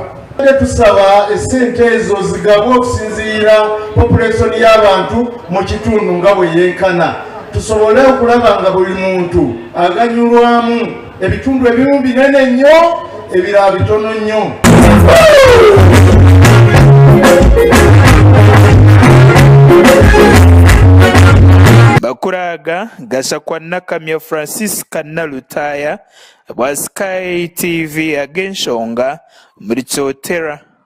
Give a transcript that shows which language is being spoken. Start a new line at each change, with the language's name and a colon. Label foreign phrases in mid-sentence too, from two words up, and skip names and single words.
Ganda: Tusaba esente ezo zigabwe okusinziira population y'abantu mu kitundu nga bwe yenkana, tusobole okulaba nga buli muntu aganyulwamu. Ebitundu ebimu binene nnyo ebirala bitono nnyo.
Nyankole: Bakuraga Gashakwa Nakamya Francis Kanalutaya bwa Sky TV ag'enshonga muri Kyotera.